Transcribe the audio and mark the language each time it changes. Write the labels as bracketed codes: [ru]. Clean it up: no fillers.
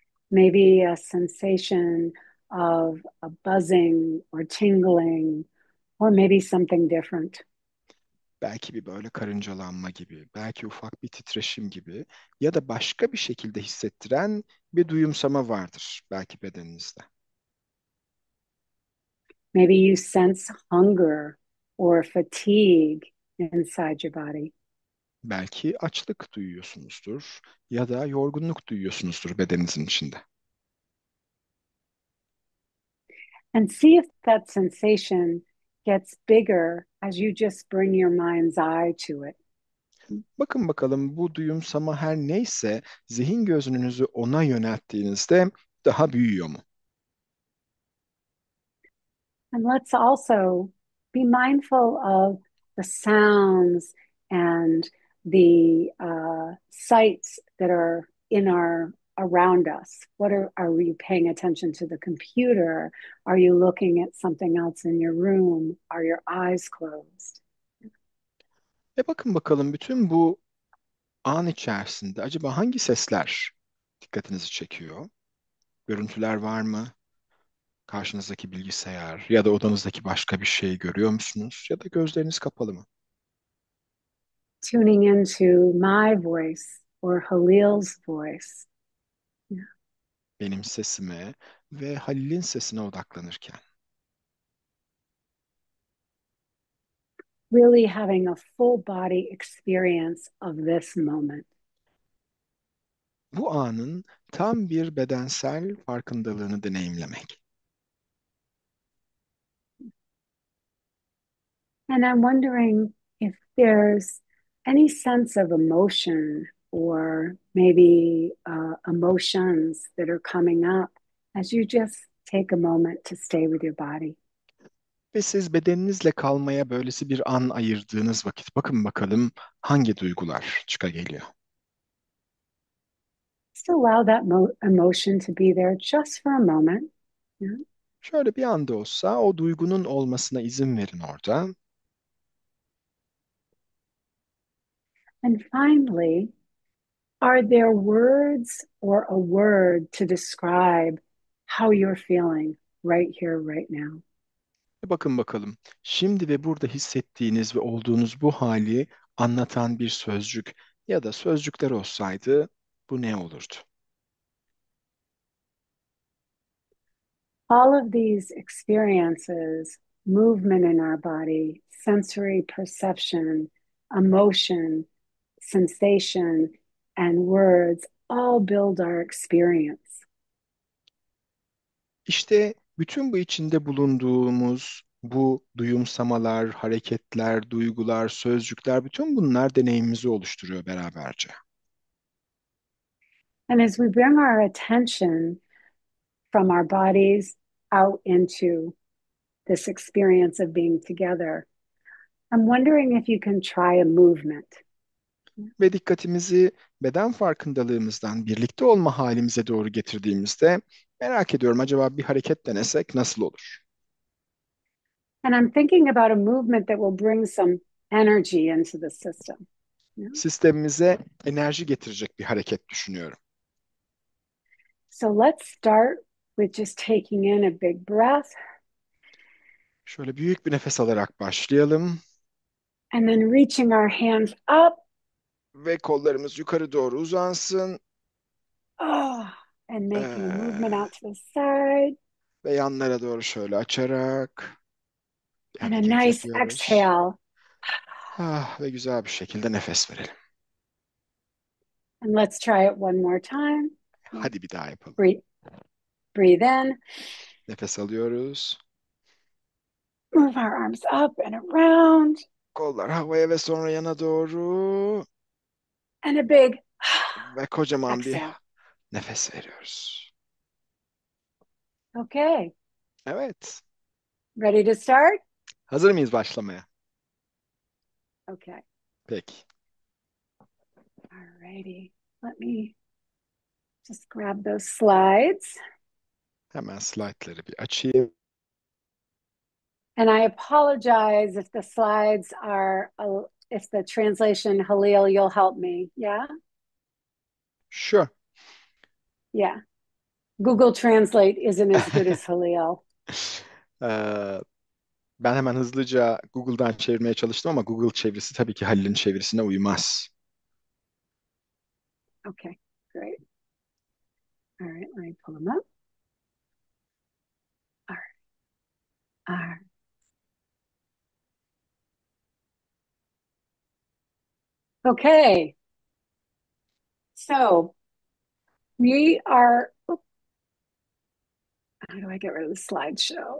[en] Maybe a sensation of a buzzing or tingling, or maybe something different. [tr] Belki bir böyle karıncalanma gibi, belki ufak bir titreşim gibi ya da başka bir şekilde hissettiren bir duyumsama vardır belki bedeninizde. [en] Maybe you sense hunger or fatigue inside your body. [tr] Belki açlık duyuyorsunuzdur ya da yorgunluk duyuyorsunuzdur bedeninizin içinde. [en] And see if that sensation gets bigger as you just bring your mind's eye to it. [tr] Bakın bakalım bu duyumsama her neyse zihin gözünüzü ona yönelttiğinizde daha büyüyor mu? [en] And let's also be mindful of the sounds and the sights that are in our around us. Are you paying attention to the computer? Are you looking at something else in your room? Are your eyes closed? [tr] Bakın bakalım bütün bu an içerisinde acaba hangi sesler dikkatinizi çekiyor? Görüntüler var mı? Karşınızdaki bilgisayar ya da odanızdaki başka bir şey görüyor musunuz? Ya da gözleriniz kapalı mı? [en] Tuning into my voice or Halil's voice. [tr] Benim sesime ve Halil'in sesine odaklanırken. [en] Really having a full body experience of this moment. [tr] Bu anın tam bir bedensel farkındalığını deneyimlemek. [en] And I'm wondering if there's any sense of emotion or maybe emotions that are coming up as you just take a moment to stay with your body. [tr] Ve siz bedeninizle kalmaya böylesi bir an ayırdığınız vakit bakın bakalım hangi duygular çıka geliyor. [en] Just allow that emotion to be there just for a moment. Yeah. [tr] Şöyle bir anda olsa o duygunun olmasına izin verin orada. [en] And finally, are there words or a word to describe how you're feeling right here, right now? [tr] Bakın bakalım. Şimdi ve burada hissettiğiniz ve olduğunuz bu hali anlatan bir sözcük ya da sözcükler olsaydı bu ne olurdu? [en] All of these experiences, movement in our body, sensory perception, emotion, sensation, and words all build our experience. [tr] İşte bütün bu içinde bulunduğumuz bu duyumsamalar, hareketler, duygular, sözcükler, bütün bunlar deneyimimizi oluşturuyor beraberce. [en] And as we bring our attention from our bodies out into this experience of being together, I'm wondering if you can try a movement. [tr] Ve dikkatimizi beden farkındalığımızdan birlikte olma halimize doğru getirdiğimizde merak ediyorum, acaba bir hareket denesek nasıl olur? [en] And I'm thinking about a movement that will bring some energy into the system. [tr] Sistemimize enerji getirecek bir hareket düşünüyorum. [en] So let's start with just taking in a big breath [tr] Şöyle büyük bir nefes alarak başlayalım [en] and then reaching our hands up. [tr] ve kollarımız yukarı doğru uzansın. [en] Oh, and making a movement Ee, out to the side. [tr] ve yanlara doğru şöyle açarak bir [en] And a [tr] hareket [en] nice [tr] yapıyoruz. [en] exhale. [tr] Ve güzel bir şekilde nefes verelim. [en] And let's try it one more time. [tr] Hadi bir daha yapalım. [en] Breathe, breathe in. [tr] Nefes alıyoruz. [en] Move our arms up and around. [tr] Kollar havaya ve sonra yana doğru. [en] And a big [tr] Ve kocaman bir [en] exhale. [tr] nefes veriyoruz. [en] Okay. [tr] Evet. [en] Ready to start? [tr] Hazır mıyız başlamaya? [en] Okay. [tr] Peki. [en] Alrighty. Let me just grab those slides. [tr] Hemen slaytları bir açayım. [en] And I apologize if the slides are, if the translation, Halil, you'll help me. Yeah? Sure. Yeah. Google Translate isn't as good as Halil. [tr] Ee, ben hemen hızlıca Google'dan çevirmeye çalıştım ama Google çevirisi tabii ki Halil'in çevirisine uymaz. [en] Okay, great. All right, let me pull them up. All right. All right. Okay. So we are, how do I get rid of the slideshow?